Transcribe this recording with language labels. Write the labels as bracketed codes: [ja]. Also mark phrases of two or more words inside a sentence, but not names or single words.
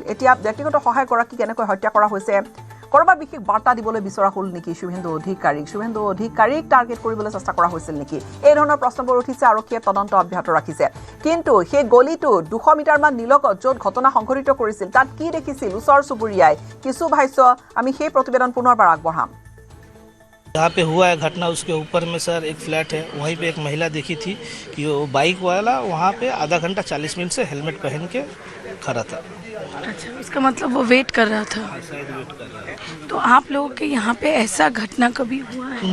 [as] এতিয়া ব্যক্তিগত সহায়কগৰাকী কেনেকৈ হত্যা কৰা হৈছে, ক'ৰবাত বিশেষ বাৰ্তা দিবলৈ বিচৰা হ'ল নেকি শুভেন্দু অধিকাৰীক টাৰ্গেট কৰিবলৈ চেষ্টা কৰা হৈছিল নেকি, এই ধৰণৰ প্ৰশ্নবোৰ উঠিছে। আৰক্ষীয়ে তদন্ত অব্যাহত ৰাখিছে। কিন্তু সেই গলিটো 200 মিটাৰমান নিলগত য'ত ঘটনা সংঘটিত কৰিছিল, তাত কি দেখিছিল ওচৰ চুবুৰীয়াই, কিছু ভাষ্য আমি সেই প্ৰতিবেদন পুনৰবাৰ আগবঢ়াম। [hi] जहाँ पे हुआ है घटना उसके ऊपर में सर एक फ्लैट है, वहीं पे एक महिला देखी थी कि वो बाइक वाला वहाँ पे आधा घंटा 40 मिनट से हेलमेट पहन के खड़ा था। अच्छा, इसका मतलब वो वेट कर रहा था। शायद वेट कर रहा है। तो आप लोगों के यहाँ पे ऐसा घटना कभी हुआ है?